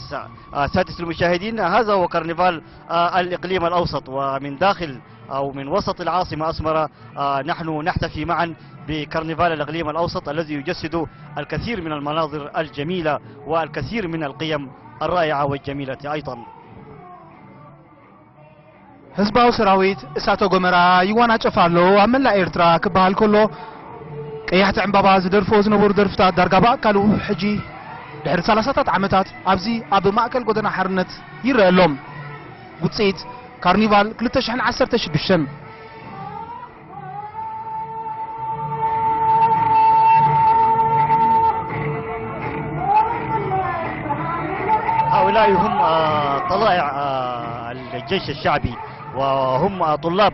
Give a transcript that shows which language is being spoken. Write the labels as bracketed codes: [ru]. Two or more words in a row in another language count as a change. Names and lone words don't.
[ar] سادس المشاهدين هذا هو كرنفال الإقليم الأوسط ومن داخل أو من وسط العاصمة أسمرة نحن نحتفي معا بكرنفال الإقليم الأوسط الذي يجسد الكثير من المناظر الجميلة والكثير من القيم الرائعة والجميلة أيضا. [ti] ህዝባው ሰራዊት እሳተ ጎመራ ይዋና ጨፋሎ አመላ ኤርትራ ክባል ኮሎ ቀያሕቲ ዕምባባ ዝደርፎ ዝነበሩ ደርፍታት ዳርጋ በአካሉ ሕጂ ድሕሪ 30 ዓመታት ኣብዚ ኣብ ማእከል ጎደና ሓርነት ይረአሎም ውጽኢት ካርኒቫል 2016 [ar] هؤلاء هم طلائع الجيش الشعبي وهم طلاب